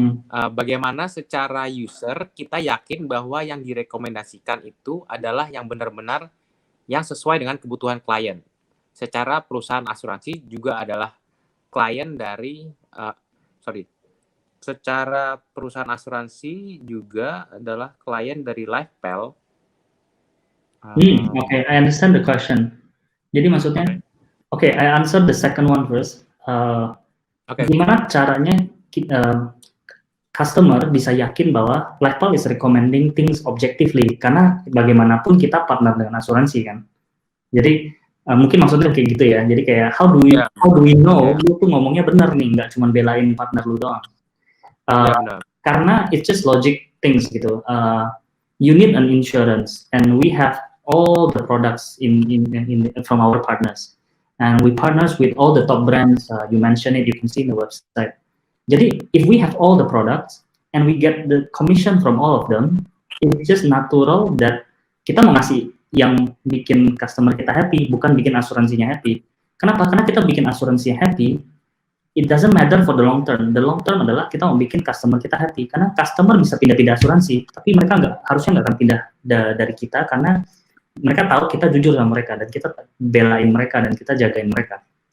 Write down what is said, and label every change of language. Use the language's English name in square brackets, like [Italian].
[Indonesian] Bagaimana secara user kita yakin bahwa yang direkomendasikan itu adalah yang benar-benar yang sesuai dengan kebutuhan klien? Secara perusahaan asuransi juga adalah klien dari secara perusahaan asuransi juga adalah klien dari LifePel. [English] Okay, I understand the question. [Indonesian] Jadi maksudnya, [English] okay, I answer the second one first. [Indonesian] Gimana caranya customer bisa yakin bahwa LifePel [English] is recommending things objectively? [Indonesian] Karena bagaimanapun kita partner dengan asuransi kan. Jadi mungkin maksudnya kayak gitu ya. Jadi kayak [English] how do we know [Indonesian] lu tuh ngomongnya benar nih, nggak cuma belain partner lu doang. [English] Karena it's just logic things gitu. You need an insurance, and we have all the products in from our partners, and we partners with all the top brands. You mentioned it, you can see in the website. Jadi if we have all the products and we get the commission from all of them, it's just natural that [Indonesian] kita mau ngasih yang bikin customer kita happy, bukan bikin asuransinya happy. Kenapa? Karena kita bikin asuransinya happy, [English] it doesn't matter for the long term. The long term [Indonesian] adalah kita mau bikin customer kita happy. Karena customer bisa pindah-pindah asuransi, tapi mereka harusnya nggak akan pindah dari kita karena mereka tahu kita jujur sama mereka dan kita belain mereka dan kita jagain mereka.